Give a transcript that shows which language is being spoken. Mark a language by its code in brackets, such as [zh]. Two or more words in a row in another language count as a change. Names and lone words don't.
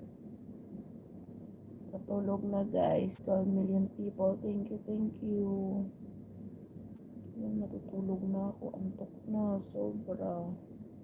[tl] Natulog na guys. 12 [en] million people. Thank you, thank you. [tl] Yan, matutulog na ako. Antok na. Sobra.